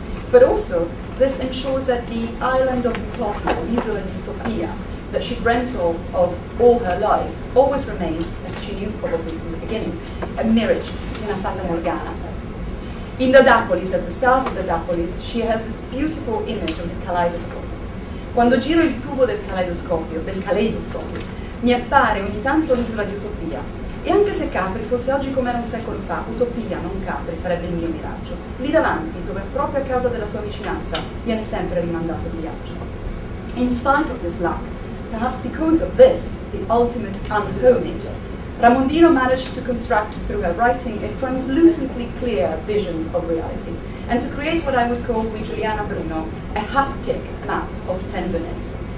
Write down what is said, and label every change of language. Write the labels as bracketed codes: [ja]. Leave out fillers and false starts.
[en] But also, this ensures that the island of Utopia, [it] l'isola di Utopia, [en] that she dreamt of all her life, always remained, as she knew probably from the beginning, a mirage, [it] una fata morgana. [en] In the Dapolis, at the start of the Dapolis, she has this beautiful image of the kaleidoscope. [it] Quando giro il tubo del caleidoscopio, mi appare ogni tanto l'isola di Utopia. E anche se Capri fosse oggi come era un secolo fa, Utopia, non Capri, sarebbe il mio miraggio. Lì davanti, dove proprio a causa della sua vicinanza viene sempre rimandato il viaggio. [en] In spite of this luck, perhaps because of this, the ultimate unhoming, Ramondino managed to construct through her writing a translucently clear vision of reality, and to create what I would call with Giuliana Bruno a haptic map of tenderness.